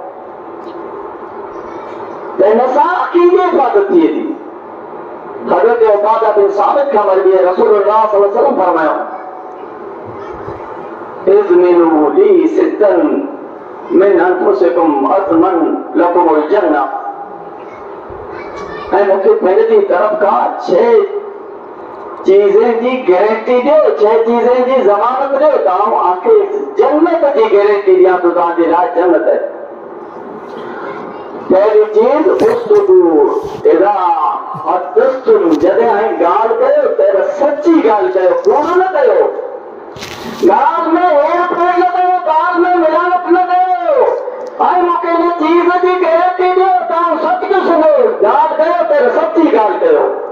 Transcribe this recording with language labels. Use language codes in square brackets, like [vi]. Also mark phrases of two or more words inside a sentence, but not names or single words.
[sd] त हिन सां अखियुनि जी हिफ़ाज़त थिए थी हज़रत उबादा बिन सामित खां मरबी रसूलुल्लाह [ar] صلى الله عليه وسلم [sd] फरमायो [ar] اضمنوا لي ستا من أنفسكم أضمن لكم الجنة [sd] ऐं मूंखे पंहिंजी तरफ़ खां 6 चीज़ें जी गारंटी ॾियो 6 चीज़ें जी ज़मानत ॾियो तव्हांखे जन्नत जी गारंटी ॾियां थो तव्हांजे लाइ जन्नत आहे पहली चीज [ar] إذا حدثتم [sd] जॾहिं ॻाल्हि कयो त सची ॻाल्हि कयो कूड़ न कयो ॻाल्हि में हेरफेर न कयो ॻाल्हि में मिलावट न कयो ऐं मूंखे हिन चीज़ जी गारंटी ॾियो तव्हां सच ॾिसंदो ॻाल्हि कयो त सची ॻाल्हि कयो